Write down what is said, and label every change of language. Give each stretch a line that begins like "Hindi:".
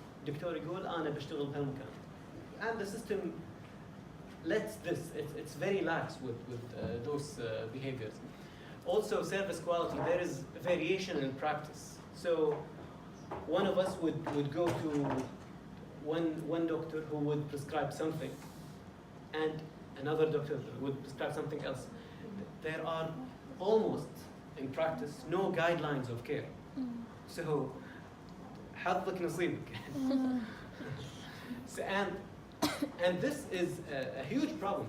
Arabic: دكتور يقول أنا بشتغل بهالمكان.
English: And the system lets this, it's very lax with those behaviors. Also, service quality, there is variation in practice. So one of us would go to one doctor who would prescribe something, and another doctor would prescribe something else. There are almost, in practice, no guidelines of care.
Arabic: So, حظك نصيبك.
English: So, and this is a huge problem.